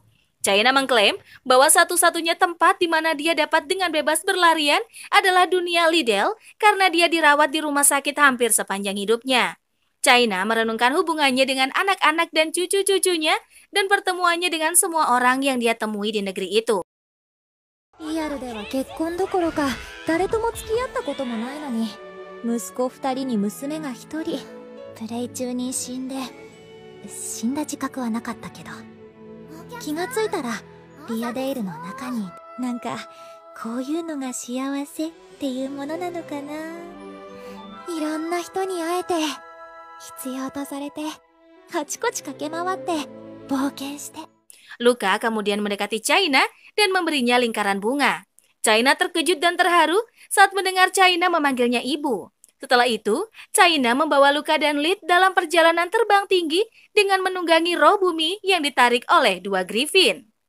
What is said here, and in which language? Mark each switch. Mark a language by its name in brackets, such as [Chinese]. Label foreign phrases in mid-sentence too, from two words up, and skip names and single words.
[Indonesian] China mengklaim bahwa satu-satunya tempat di mana dia dapat dengan bebas berlarian adalah dunia Lidl karena dia dirawat di rumah sakit hampir sepanjang hidupnya. China merenungkan hubungannya dengan anak-anak dan cucu-cucunya dan pertemuannya dengan semua orang yang dia temui di negeri itu. [Japanese] リアルでは結婚どころか誰とも付き合ったこともないのに、息子2人に娘が1人、プレイ中に死んだ自覚はなかったけど、気がついたらリアデールの中に、なんかこういうのが幸せっていうものなのかな。いろんな人に会えて、必要とされて、あちこち駆け回って冒険して。 [Indonesian] Luka kemudian mendekati China dan memberinya lingkaran bunga. China terkejut dan terharu saat mendengar China memanggilnya ibu. Setelah itu, China membawa Luka dan Lid dalam perjalanan terbang tinggi dengan menunggangi roh bumi yang ditarik oleh dua griffin.